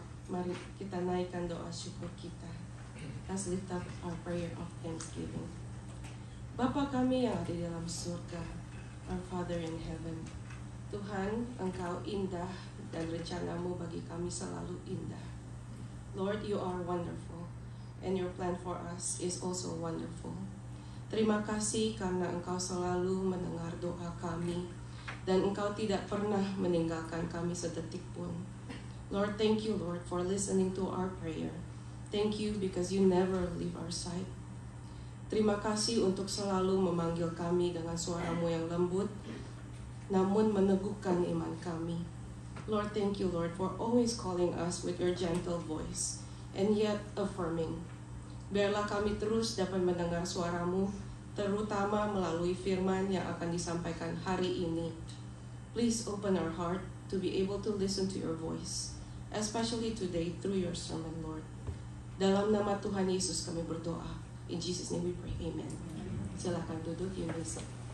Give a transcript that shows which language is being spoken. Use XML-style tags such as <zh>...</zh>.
<id>Mari kita naikkan doa syukur kita.</id> <en>Let's lift up our prayer of thanksgiving.</en> <id>Bapa kami yang ada di dalam surga,</id> <en>our Father in heaven.</en> <id>Tuhan, Engkau indah dan rencanamu bagi kami selalu indah.</id> <en>Lord, you are wonderful, and your plan for us is also wonderful.</en> <id>Terima kasih karena Engkau selalu mendengar doa kami, dan Engkau tidak pernah meninggalkan kami sedetik pun.</id> <en>Lord, thank you, Lord, for listening to our prayer. Thank you because you never leave our side.</en> <id>Terima kasih untuk selalu memanggil kami dengan suaramu yang lembut, namun meneguhkan iman kami.</id> <en>Lord, thank you, Lord, for always calling us with your gentle voice, and yet affirming.</en> <id>Biarlah kami terus dapat mendengar suaramu, terutama melalui firman yang akan disampaikan hari ini.</id> <en>Please open our heart to be able to listen to your voice, especially today through your sermon, Lord.</en> <id>Dalam nama Tuhan Yesus kami berdoa.</id> <en>In Jesus' name we pray.</en> <id>Amen. Silakan duduk,</id> <en>you may sit.</en>